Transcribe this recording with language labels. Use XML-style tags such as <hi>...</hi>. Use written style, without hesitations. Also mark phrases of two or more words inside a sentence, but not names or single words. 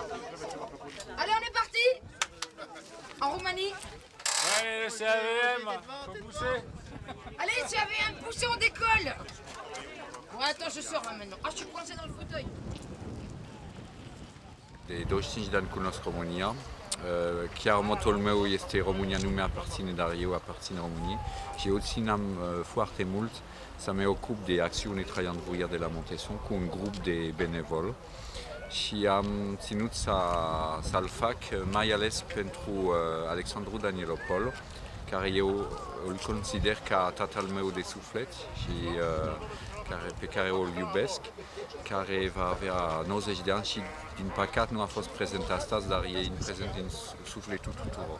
<fr>Allez, on est parti. En Roumanie. Allez, le CAVM, faut pousser. Allez, CAVM, poussez, on décolle. Bon, attends, je sors là maintenant. Ah, je suis coincé dans le fauteuil.</fr> <ro>De 25 de ani cunosc România. Chiar motul meu este România nu mi-aparține, dar eu aparțin României și eu ținam foarte mult să mă ocup de acțiune Traian Vuia de la Montesson cu un grup de benevol și am ținut să-l fac mai ales pentru Alexandru Danielopol, care eu îl consider ca tatăl meu de suflet și pe care îl iubesc, care va avea 90 de ani și din păcat nu a fost prezent astăzi, dar e prezent în sufletul tuturor.</ro>